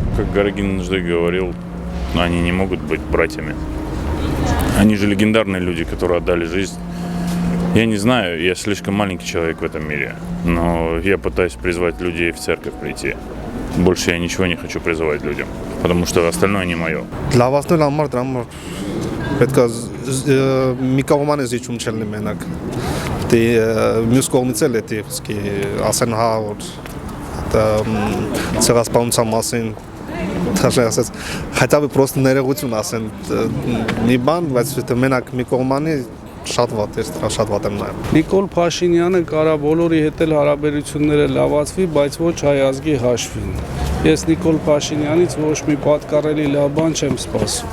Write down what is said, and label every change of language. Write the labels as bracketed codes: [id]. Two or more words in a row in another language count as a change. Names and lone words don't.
[ru] Гарагин однажды говорил, они не могут быть братьями. Они же легендарные люди, которые отдали жизнь. Я не знаю, я слишком маленький человек в этом мире, но я пытаюсь призвать людей в церковь прийти. Больше я ничего не хочу призывать людям, потому что остальное не мое. [hy] Լավացնել համար դրա համար պետք է մի կողմանը զիջում չելնի մենակ։ Դե մյուս կողմից էլ էտի իսկի ասեն հա որ ցեղասպանության մասին թաշացած [ru] хотя бы просто [hy] ներողություն ասեն մի բան, բայց դա մենակ մի կողմանի շատ վատ է, շատ վատ եմ նայում։ Նիկոլ Փաշինյանը կարա բոլորի հետ էլ հարաբերությունները լավացվի, բայց ոչ հայ ազգի հաշվին։ Ես Նիկոլ Փաշինյանից ոչ մի պատկառելի լավ բան չեմ սպասում։